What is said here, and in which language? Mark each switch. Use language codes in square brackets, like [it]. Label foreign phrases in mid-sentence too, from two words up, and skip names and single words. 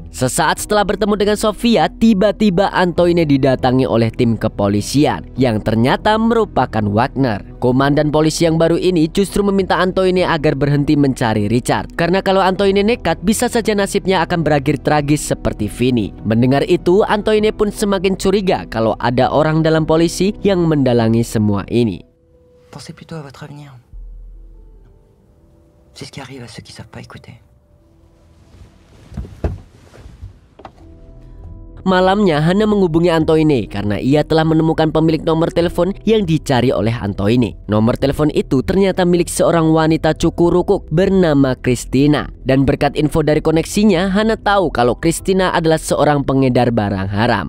[id] Sesaat setelah bertemu dengan Sofia, tiba-tiba Antoine didatangi oleh tim kepolisian yang ternyata merupakan Wagner. Komandan polisi yang baru ini justru meminta Antoine agar berhenti mencari Richard. Karena kalau Antoine nekat, bisa saja nasibnya akan berakhir tragis seperti Vini. Mendengar itu, Antoine pun semakin curiga kalau ada orang dalam polisi yang mendalangi semua ini. [fr] Pensez plutôt à votre avenir. C'est ce qui arrive à ceux qui savent pas écouter. [id] Malamnya Hana menghubungi Antoine karena ia telah menemukan pemilik nomor telepon yang dicari oleh Antoine. Nomor telepon itu ternyata milik seorang wanita cukurukuk bernama Christina. Dan berkat info dari koneksinya, Hana tahu kalau Christina adalah seorang pengedar barang haram.